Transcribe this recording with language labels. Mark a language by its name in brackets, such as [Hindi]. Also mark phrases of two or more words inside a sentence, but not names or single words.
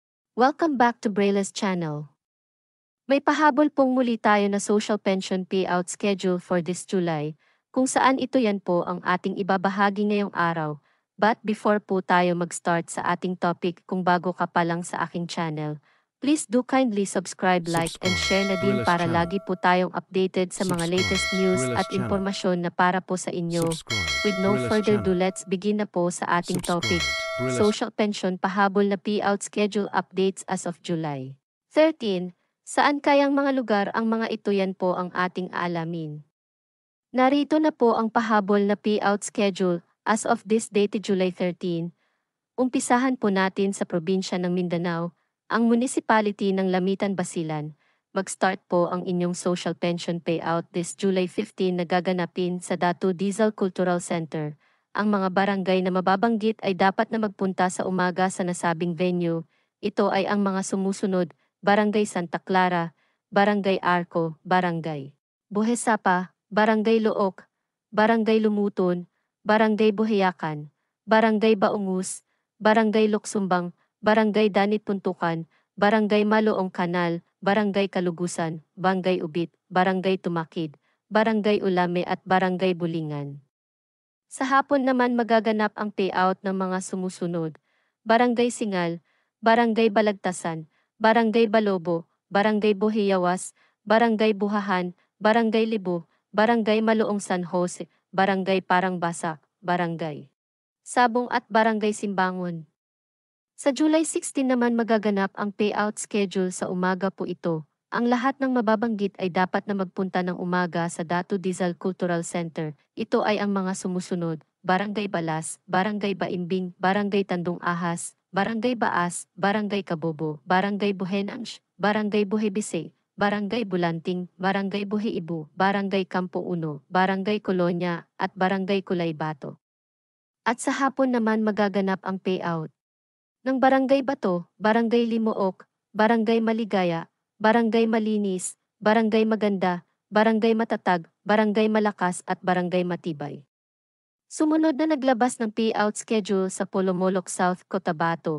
[English] Welcome back to Braille's channel. [Filipino] May pahabol pong muli tayo na [English] social pension payout schedule for this July, [Filipino] kung saan ito yan po ang ating ibabahagi ngayong araw. [English] But before [Filipino] po tayo mag-start sa ating topic, kung bago ka pa lang sa aking channel, [English] please do kindly subscribe, like, and share [Filipino] na din Braille's para channel. lagi po tayong updated sa mga [English] latest news [Filipino] Braille's at channel. impormasyon na para po sa inyo. [English] With no Braille's further ado, channel. let's begin [Filipino] na po sa ating topic. Braille's [English] Social pension [Filipino] pahabol na [English] payout schedule updates as of July 13. [Filipino] Saan kayang mga lugar ang mga ito, yan po ang ating alamin. Narito na po ang pahabol na [English] payout schedule as of this date, [Filipino] July 13. Umpisahan po natin sa probinsya ng Mindanao, ang municipality ng Lamitan, Basilan. Mag-start po ang inyong [English] social pension payout this July [Filipino] 15 na gaganapin sa Datu Diesel Cultural Center. Ang mga barangay na mababanggit ay dapat na magpunta sa umaga sa nasabing venue. Ito ay ang mga sumusunod: Barangay Santa Clara, Barangay Arco, Barangay Buhesapa, Barangay Look, Barangay Lumuton, Barangay Buhiyakan, Barangay Baungus, Barangay Luksumbang, Barangay Danit Puntukan, Barangay Maloong Kanal, Barangay Kalugusan, Barangay Ubit, Barangay Tumakid, Barangay Ulame at Barangay Bulingan. Sa hapon naman magaganap ang payout ng mga sumusunod: Barangay Singal, Barangay Balagtasan, Barangay Balobo, Barangay Buhiyawas, Barangay Buhahan, Barangay Libo, Barangay Maloong San Jose, Barangay Parangbasak, Barangay Sabong at Barangay Simbangon. Sa July 16 naman magaganap ang [English] payout schedule [Filipino] sa umaga po ito. Ang lahat ng mababanggit ay dapat na magpunta ng umaga sa Datu Diesel Cultural Center. Ito ay ang mga sumusunod: Barangay Balas, Barangay Baimbing, Barangay Tandong Ahas, Barangay Baas, Barangay Kabobo, Barangay Buhenansh, Barangay Buhebise, Barangay Bulanting, Barangay Buhiibu, Barangay Campo Uno, Barangay Kolonya, at Barangay Kulaybato. At sa hapon naman magaganap ang payout ng Barangay Bato, Barangay Limuok, Barangay Maligaya, Barangay Malinis, Barangay Maganda, Barangay Matatag, Barangay Malakas at Barangay Matibay. Sumunod na naglabas ng [English] payout schedule [Filipino] sa Polomolok South, Cotabato.